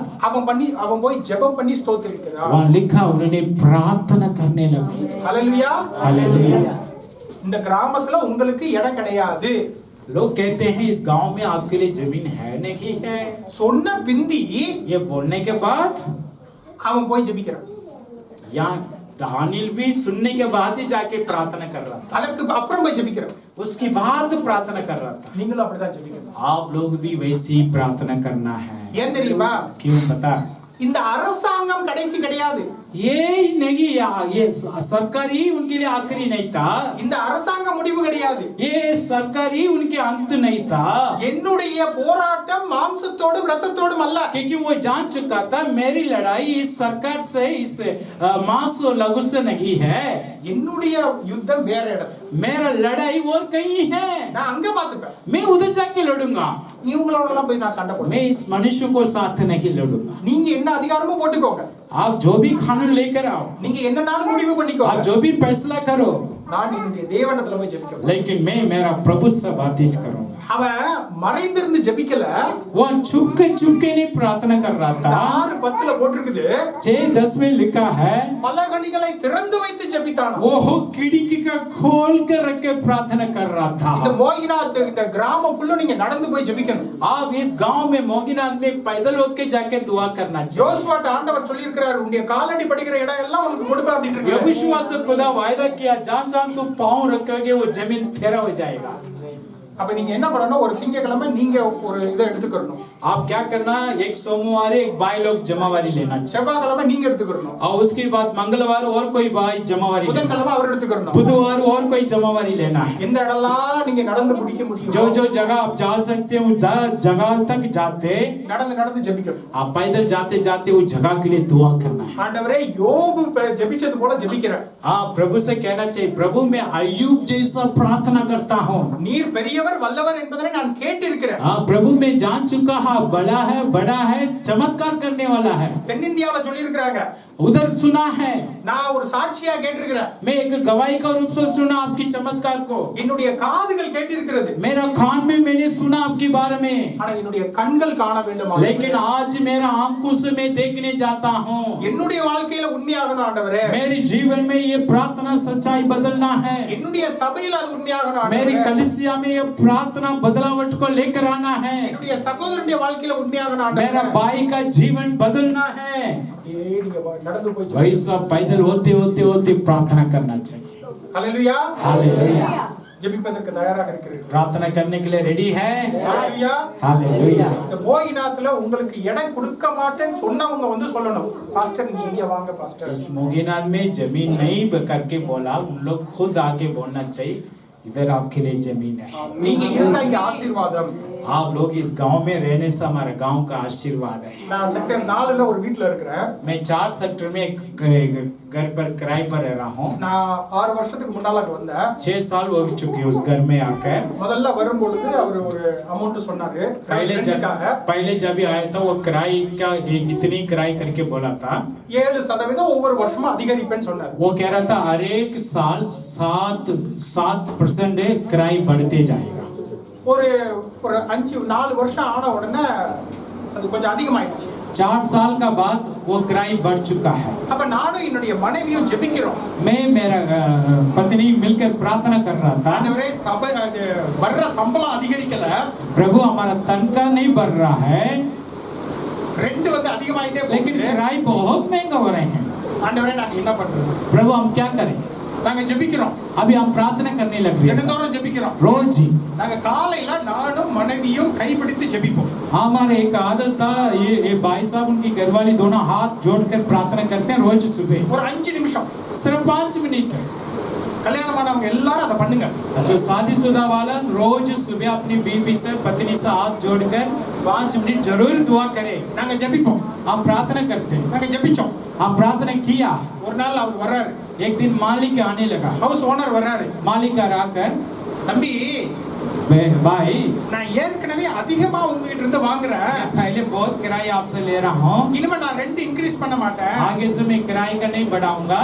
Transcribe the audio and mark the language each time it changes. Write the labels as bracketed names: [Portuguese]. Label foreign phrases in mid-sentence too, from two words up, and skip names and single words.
[Tamil] அவன் போய் ஜெபம் பண்ணி ஸ்தோத்திரிக்கிறான். [Hindi] वहाँ लिखा उन्होंने प्रार्थना करने लगे. [Tamil] ஹல்லேலூயா. [Hindi] हालेलुया. [Tamil] இந்த கிராமத்துல உங்களுக்கு இடம் கிடையாது. [Hindi] लोग कहते हैं इस गांव में आपके लिए जमीन है नहीं है. [Tamil] சொன்ன பிந்தி [Hindi] ये बोलने के बाद [Tamil] அவன் போய் ஜெபிக்கிறான். [Hindi] यहाँ दानियल भी सुनने के बाद ही जाके प्रार्थना कर रहा था. [Tamil] அதற்கு அப்புறம் போய் ஜெபிக்கிறான். [Hindi] उसके बाद प्रार्थना कर रहा था. [Tamil] நீங்களும் அப்படிதான் ஜெபிக்கணும். [Hindi] आप लोग भी वैसी प्रार्थना करना है. [Tamil] ஏன் தெரியுமா? [Hindi] क्यों बता, [Tamil] இந்த அரசாங்கம் கடைசி கிடையாது. [Hindi] ये नहीं, ये सरकारी उनके लिए आखिरी नहीं था. [Tamil] இந்த அரசாங்க முடிவு கிடையாது. [Hindi] ये सरकारी उनके अंत नहीं था. [Tamil] என்னுடைய போராட்டம் மாம்சத்தோடும் ரத்தத்தோடும் அல்ல. [Hindi] क्योंकि वो जान चुका था मेरी लड़ाई इस सरकार से, इस मांस और लहू से नहीं है. [Tamil] என்னுடைய யுத்தம் வேற இடத்துல. [Hindi] मेरा लड़ाई और कहीं है. [Tamil] நான் அங்க பாத்துப்பேன். [Hindi] मैं उधर जाके लड़ूंगा. [Tamil] இவங்களோட எல்லாம் போய் நான் சண்டை போடுவேன். [Hindi] मैं इस मनुष्य को साथ नहीं लड़ूंगा. [Tamil] நீங்க என்ன அதிகாரமும் போட்டுக்கோங்க. [Hindi] आप जो भी कानून लेकर आओ, [Tamil] நீங்க என்னன்னாலும் முடிவு பண்ணிக்கோங்க. [Hindi] आप जो भी फैसला करो, [Tamil] நான் என்னுடைய தேவனிடத்துல போய் ஜெபிக்கிறேன். [Hindi] लेकिन मैं मेरा प्रभु से बातचीत करूंगा. [Tamil] அவன் மறைந்திருந்து ஜெபிக்கல. [Hindi] वो चुपके नहीं प्रार्थना कर रहा था. [Tamil] 6:10 போட்டிருக்குது. [Hindi] 6:10 में लिखा है, [Tamil] பலகணிகளை திறந்து வைத்து ஜெபித்தான். [Hindi] वो खिड़की का खोल कर रख के प्रार्थना कर रहा था. [Tamil] இந்த மோகினாத் இந்த கிராமம் ஃபுல்லா நீங்க நடந்து போய் ஜெபிக்கணும். [Hindi] आप इस गांव में मोगिनाथ में पैदल होके जाके दुआ करना चाहिए. [Tamil] யோசுவாட்ட ஆண்டவர் சொல்லி இருக்கிறார், உன்னுடைய காலடி படிக்கிற இடம் எல்லாம் உனக்கு கொடுப்பேன் அப்படினு இருக்காரு. [Hindi] यहोशुआ से खुदा वायदा किया, जहां तू पांव रखोगे वो जमीन तेरा हो जाएगा. [Tamil] அப்ப நீங்க என்ன பண்ணணும், ஒரு திங்கக்கிழமை நீங்க ஒரு இதை எடுத்துக்கறணும். [Hindi] आप क्या करना, एक सोमवार एक भाई लोग जमावारी लेना चाहिए. [Tamil] செவ்வாய்க்கிழமை நீங்க எடுத்துக்கறணும். [Hindi] और उसके बाद मंगलवार और कोई भाई जमावारी, [Tamil] புதன்கிழமை அவர் எடுத்துக்கறணும். [Hindi] बुधवार और कोई जमावारी लेना है. [Tamil] எந்த இடம்லாம் நீங்க நடந்து முடிக்க முடியும், [Hindi] जो जो जगह आप जा सकते हो उस जगह तक जाते [Tamil] நடந்து ஜெபிக்கணும். [Hindi] आप पैदल जाते जाते वो जगह के लिए दुआ करना है. [Tamil] ஆண்டவரே யோபு ஜெபிச்சது போல ஜெபிக்கிறேன். [Hindi] हाँ, प्रभु से कहना चाहिए, प्रभु मैं अय्यूब जैसा प्रार्थना करता हूँ. [Tamil] நீர் பெரியவர் வல்லவர் என்பதை நான் கேட்டிருக்கிறேன். [Hindi] हाँ प्रभु मैं जान चुका हूँ, बड़ा है चमत्कार करने वाला है. [Tamil] தென்னிந்தியாவுல சொல்லி இருக்காங்க, [Hindi] उधर सुना है, [Tamil] நான் ஒரு சாட்சியா கேட்டிருக்கிறேன். [Hindi] मैं एक गवाही का रूप से सुना आपकी चमत्कार को, [Tamil] என்னுடைய காதுகள் கேட்டிருக்கிறது. [Hindi] मेरा कान में मैंने सुना आपके बारे में, [Tamil] ஆனா என்னுடைய கண்கள் காண வேண்டும். [Hindi] लेकिन आज मेरा आंखों से मैं देखने जाता हूँ. [Tamil] என்னுடைய வாழ்க்கையில உண்மையாகணும் ஆண்டவரே. [Hindi] मेरे जीवन में ये प्रार्थना सच्चाई बदलना है. [Tamil] என்னுடைய சபையில அது உண்மையாகணும் [Hindi] मेरी [Tamil] ஆண்டவரே. [Hindi] कलीसिया में ये प्रार्थना बदलावट को लेकर आना है. [Tamil] என்னுடைய சகோதரனுடைய வாழ்க்கையில உண்மையாகணும் [Hindi] मेरा [Tamil] ஆண்டவரே. [Hindi] भाई का जीवन बदलना है. [Tamil] நீங்க நடந்து போய் [Hindi] भाई साहब पैदल होते होते होते प्रार्थना करना चाहिए. [Tamil] ஹalleluya. [Hindi] हालेलुया. [Tamil] ஜெபிப்பதற்கு தயாராக இருக்கிறீர்கள். [Hindi] प्रार्थना करने के लिए रेडी है. [Tamil] ஹalleluya. [Hindi] हालेलुया. [Tamil] இந்த போகிநாத்துல உங்களுக்கு இடம் கொடுக்க மாட்டேன்னு சொன்னவங்க வந்து சொல்லணும், பாஸ்டர் நீங்க இங்க வாங்க பாஸ்டர். [Hindi] इस मोगीनाथ में जमीन नहीं करके बोला, उन लोग खुद आके बोलना चाहिए इधर आपके लिए जमीन है. [Tamil] நீங்க இருந்தா இங்க ஆசீர்வாதம். [Hindi] आप लोग इस गांव में रहने से हमारे गांव का आशीर्वाद है. [Tamil] நான் செக்டர் 4ல ஒரு வீட்ல இருக்கிறேன். [Hindi] मैं 4 सेक्टर में एक घर पर किराए पर रह रहा हूँ. [Tamil] நான் 6 வருஷத்துக்கு முன்னால அங்க வந்தேன். [Hindi] 6 साल हो चुके उस घर में आकर. [Tamil] முதல்ல வரும்பொழுது அவர் ஒரு அமௌண்ட் சொன்னாரு. [Hindi] पहले जब आया था वो किराए का इतनी किराए करके बोला था. [Tamil] 7% ஒவ்வொரு வருஷமும் அதிகரிப்பேன்னு சொன்னாரு. [Hindi] वो कह रहा था हर एक साल 7% किराए बढ़ते जाएगा. [Tamil] ஒரு 4 வருஷம் ஆன உடனே அது கொஞ்சம் அதிகமாயிடுச்சு. [Hindi] 4 साल का बाद वो किराए बढ़ चुका है. [Tamil] அப்ப நானும் என்னுடைய மனைவியும் ஜெபிக்கிறோம். [Hindi] मैं मेरा पत्नी मिलकर प्रार्थना कर रहा था. [Tamil] ஆண்டவரே சபை வர்ற சம்பளம் அதிகரிக்கல. [Hindi] प्रभु हमारा तनख्वाह नहीं बढ़ रहा है, [Tamil] ரெண்ட் வந்து அதிகமாயிட்டே [Hindi] लेकिन [Tamil] போகுது. [Hindi] किराए बहुत महंगा हो रहे हैं. [Tamil] ஆண்டவரே நாங்க என்ன பண்றது? [Hindi] प्रभु हम क्या करें? [Tamil] நாங்க ஜெபிக்கிறோம். [Hindi] अभी हम प्रार्थना करने लग रहे हैं [Tamil] தினந்தோறும் ஜெபிக்கிறோம். [Hindi] रोज ही. [Tamil] நாங்க காலையில நானும் மனைவியும் கைப்பிடித்து ஜெபிப்போம். [Hindi] हमारे एक आदत था, ये भाई साहब उनकी घरवाली दोनों हाथ जोड़कर प्रार्थना करते हैं रोज सुबह. [Tamil] ஒரு 5 நிமிஷம். [Hindi] सिर्फ 5 मिनट. [Tamil] கல்யாணமானவங்க எல்லாரும் அதை பண்ணுங்க. [Hindi] जो शादीशुदा वाला रोज सुबह अपनी बीवी से पत्नी से हाथ जोड़कर 5 मिनट जरूर दुआ करे. [Tamil] நாங்க ஜெபிப்போம். [Hindi] हम प्रार्थना करते हैं. [Tamil] நாங்க ஜெபிச்சோம். [Hindi] हम प्रार्थना किया. [Tamil] ஒரு நாள் அவர் வர்றாரு. [Hindi] एक दिन मालिक आने लगा. [English] house owner [Tamil] வர்றாரு. [Hindi] मालिक आकर, [Tamil] தம்பி [Hindi] भाई [Tamil] நான் ஏற்கனவே அதிகமா உங்ககிட்ட இருந்து வாங்குறேன். [Hindi] पहले बहुत किराया आपसे ले रहा हूँ, [Tamil] இனிமே நான் [English] rent increase [Tamil] பண்ண மாட்டேன். [Hindi] आगे से मैं किराए का नहीं बढ़ाऊंगा.